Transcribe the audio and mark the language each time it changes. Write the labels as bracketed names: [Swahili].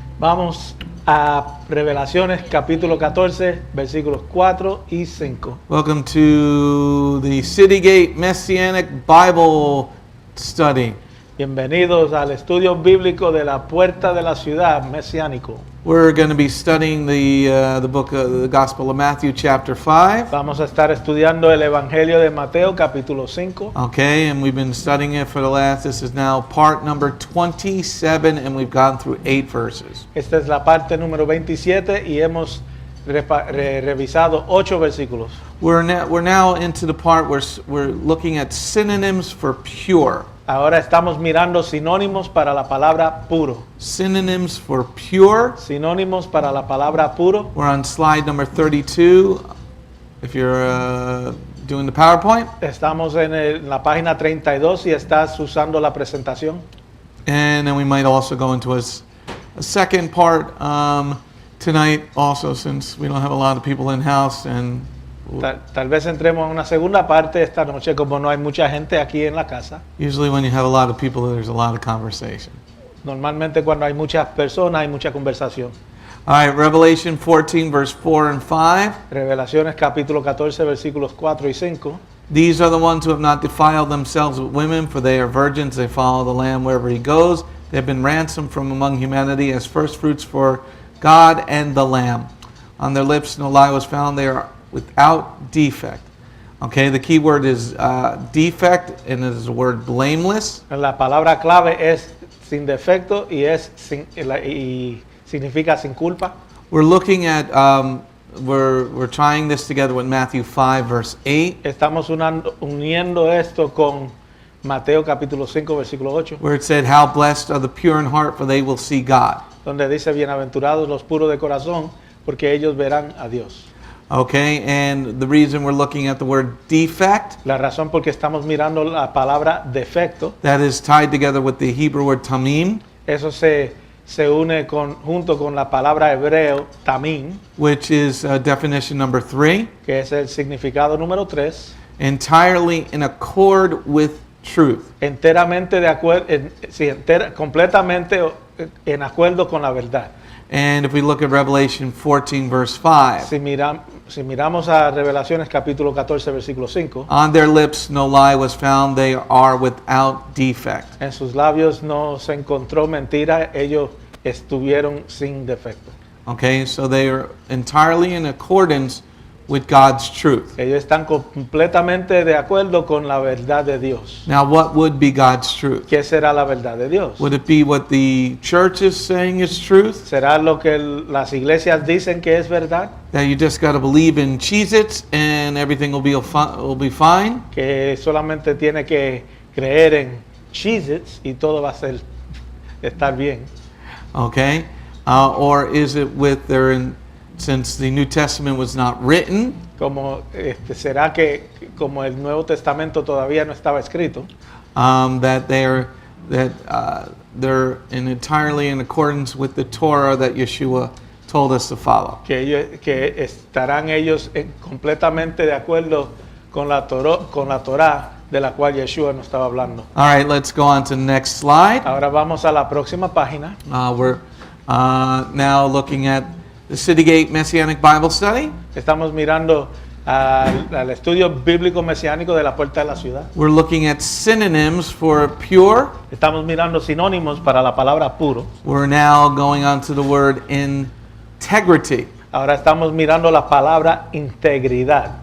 [Spanish] Vamos a Revelaciones capítulo 14, versículos 4 y 5. [English] Welcome to the City Gate Messianic Bible study. [Spanish] Bienvenidos al estudio bíblico de la puerta de la ciudad mesiánico. [English] We're going to be studying the book of the Gospel of Matthew, chapter 5. [Spanish] Vamos a estar estudiando el Evangelio de Mateo, capítulo 5. [English] Okay, and we've been studying it for this is now part number 27, and we've gone through 8 verses. [Spanish] Esta es la parte número 27 y hemos revisado 8 versículos. [English] We're now into the part where we're looking at synonyms for pure. [Spanish] Ahora estamos mirando sinónimos para la palabra puro. [English] Synonyms for pure. [Spanish] Sinónimos para la palabra puro. [English] We're on slide number 32. If you're doing the PowerPoint. [Spanish] Estamos en la página 32 y estás usando la presentación. [English] And then we might also go into a second part tonight also, since we don't have a lot of people in house, and [Spanish] Tal vez entremos en una segunda parte esta noche, como no hay mucha gente aquí en la casa. [English] Usually when you have a lot of people, there's a lot of conversation. [Spanish] Normalmente cuando hay muchas personas hay mucha conversación. [English] All right, Revelation 14, verse 4 and 5. [Spanish] Revelaciones capítulo 14, versículos 4 y 5. [English] These are the ones who have not defiled themselves with women, for they are virgins. They follow the Lamb wherever He goes. They have been ransomed from among humanity as first fruits for God and the Lamb. On their lips no lie was found. They are without defect. Okay, the key word is defect, and it is the word blameless. [Spanish] La palabra clave es sin defecto y significa sin culpa. [English] We're looking at we're trying this together with Matthew 5 verse 8. [Spanish] Estamos uniendo esto con Mateo capítulo 5 versículo 8. [English] Where it said, "How blessed are the pure in heart, for they will see God." [Spanish] Donde dice, bienaventurados los puros de corazón, porque ellos verán a Dios. [English] Okay, and the reason we're looking at the word defect, [Spanish] la razón por que estamos mirando la palabra defecto, [English] that is tied together with the Hebrew word tamim, [Spanish] eso se une junto con la palabra hebreo tamim, [English] which is definition number 3, [Spanish] que es el significado número 3, [English] entirely in accord with truth. [Spanish] Enteramente de acuerdo, completamente en acuerdo con la verdad. [English] And if we look at Revelation 14 verse 5, [Spanish] si miramos a Revelaciones capítulo 14 versículo 5, [English] on their lips no lie was found, they are without defect. [Spanish] En sus labios no se encontró mentira, ellos estuvieron sin defecto. [English] Okay, so they are entirely in accordance with God's truth. [Spanish] Ellos están completamente de acuerdo con la verdad de Dios. [English] Now, what would be God's truth? [Spanish] ¿Qué será la verdad de Dios? [English] Would it be what the church is saying is truth? [Spanish] ¿Será lo que las iglesias dicen que es verdad? [English] That you just got to believe in Cheez-Its and everything will be fine? [Spanish] Que solamente tiene que creer en Cheez-Its y todo va a estar bien. [English] Okay, or is it with since the New Testament was not written, [Spanish] como será que como el Nuevo Testamento todavía no estaba escrito, [English] that they're that they're entirely in accordance with the Torah that Yeshua told us to follow. [Spanish] que estarán ellos completamente de acuerdo con la Torá de la cual Yeshua nos estaba hablando. [English] All right, let's go on to the next slide. [Spanish] Ahora vamos a la próxima página. [English] We're now looking at the City Gate Messianic Bible Study. [Spanish] Estamos mirando al estudio bíblico mesiánico de la puerta de la ciudad. [English] We're looking at synonyms for pure. [Spanish] Estamos mirando sinónimos para la palabra puro. [English] We're now going on to the word integrity. [Spanish] Ahora estamos mirando la palabra integridad.